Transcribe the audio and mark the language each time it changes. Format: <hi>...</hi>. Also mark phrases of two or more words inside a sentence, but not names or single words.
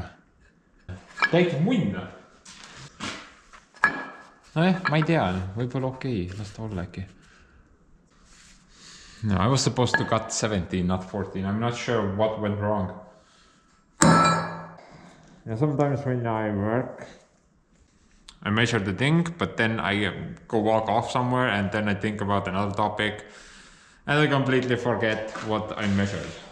<et>Täitsa munna. Nojah, ma ei tea, võib-olla okei, las ta olla äkki.</et> <en>No, I was supposed to cut 17, not 14. I'm not sure what went wrong. Yeah, sometimes when I work, I measure the thing, but then I go walk off somewhere and then I think about another topic and I completely forget what I measured.</en>